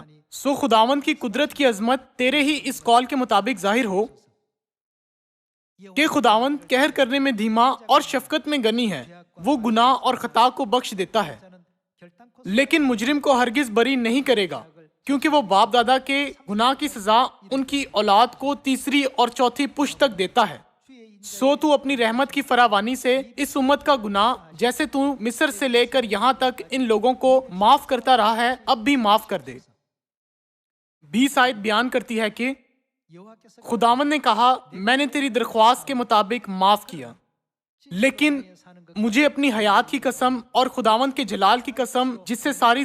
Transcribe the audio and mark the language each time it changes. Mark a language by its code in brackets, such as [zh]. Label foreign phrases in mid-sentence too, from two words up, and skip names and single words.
[ur] سو خداوند کی قدرت کی عظمت تیرے ہی اس قول کے مطابق ظاہر ہو کہ خداوند قہر کرنے میں دھیما اور شفقت میں غنی ہے، وہ گناہ اور خطا کو بخش دیتا ہے, [ko] 자는 결단코 [ur] لیکن مجرم کو ہرگز بری نہیں کرے گا، کیونکہ وہ باپ دادا کے گناہ کی سزا ان کی اولاد کو تیسری اور چوتھی پشت تک دیتا ہے. [ko] 주의 인 [ur] سو تو اپنی رحمت کی فراوانی سے اس امت کا گناہ جیسے تو مصر سے لے کر یہاں تک ان لوگوں کو معاف کرتا رہا ہے اب بھی معاف کر دے. 20 آیت بیان کرتی ہے کہ [ko] 여호와께서 [ur] خداوند نے کہا، میں نے تیری درخواست کے مطابق معاف کیا، لیکن مجھے اپنی حیات کی قسم اور خداوند کے جلال کی قسم جس سے ساری